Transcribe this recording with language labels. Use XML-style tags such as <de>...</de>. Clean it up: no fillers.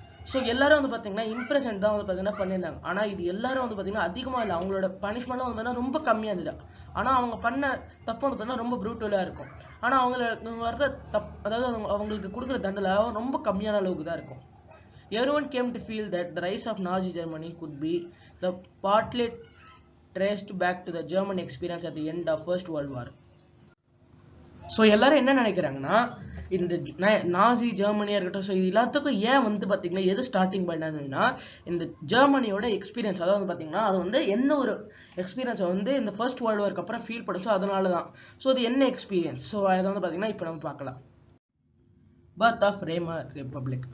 <ta>So எல்லாரும் வந்து பார்த்தீங்கன்னா இம்ப்ரெஷன் தான் வந்து பார்த்தீங்கன்னா பண்ணியிருந்தாங்க. ஆனால் இது எல்லாரும் வந்து பார்த்தீங்கன்னா அதிகமாக இல்லை, அவங்களோட பனிஷ்மெண்ட்லாம் வந்து பார்த்தீங்கன்னா ரொம்ப கம்மியாக இருந்துச்சு. ஆனால் அவங்க பண்ண தப்பு வந்து பார்த்தீங்கன்னா ரொம்ப ப்ரூட்டலாக இருக்கும். ஆனால் அவங்களுக்கு வர்ற அதாவது அவங்களுக்கு கொடுக்குற தண்டனை ரொம்ப கம்மியான அளவுக்கு தான் இருக்கும்.</ta> <en>Everyone came to feel that the rise of Nazi Germany could be the partly traced back to the German experience at the end of First World War.</en> <ta>So எல்லாரும் என்ன நினைக்கிறாங்கன்னா இந்த நாசி ஜெர்மனியா இருக்கட்டும், ஸோ இது எல்லாத்துக்கும் ஏன் வந்து பார்த்தீங்கன்னா எது ஸ்டார்டிங் பண்ணதுன்னா இந்த ஜெர்மனியோட எக்ஸ்பீரியன்ஸ், அதாவது வந்து பார்த்தீங்கன்னா அது வந்து என்ன ஒரு எக்ஸ்பீரியன்ஸை வந்து இந்த ஃபர்ஸ்ட் வேர்ல்டு வார்க்கு அப்புறம் ஃபீல் பண்ணுச்சோ அதனால தான். ஸோ அது என்ன எக்ஸ்பீரியன்ஸ், ஸோ அதை வந்து பார்த்தீங்கன்னா இப்போ நம்ம பார்க்கலாம். Birth of Weimar republic.</ta>